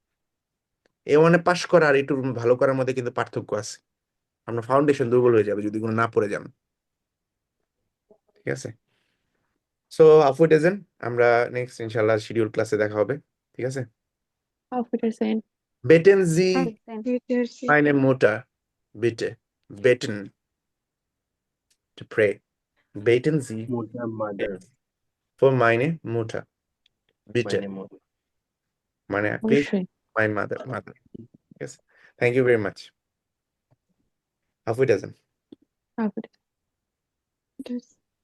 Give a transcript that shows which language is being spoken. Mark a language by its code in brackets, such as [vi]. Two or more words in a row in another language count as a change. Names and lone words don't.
[bn] A1 পাস করা আর A2 ভালো করার মধ্যে কিন্তু পার্থক্য আছে। আপনার ফাউন্ডেশন দুর্বল হয়ে যাবে যদি কোনো না পড়ে যান, ঠিক আছে? সো আফু ডেজেন, আমরা নেক্সট ইনশাআল্লাহ শিডিউল ক্লাসে দেখা হবে, ঠিক আছে? [de] Auf Wiedersehen. beten Sie Wiedersehen. meine Mutter bitte beten [en] to pray, [de] beten Sie [bn] মোটা মাদার [de] for meine Mutter bitte, [bn] মানে মোটা মানে please অবশ্যই। [en] my mother. Yes, thank you very much. [de] Auf Wiedersehen. Auf Wiedersehen. Wiedersehen.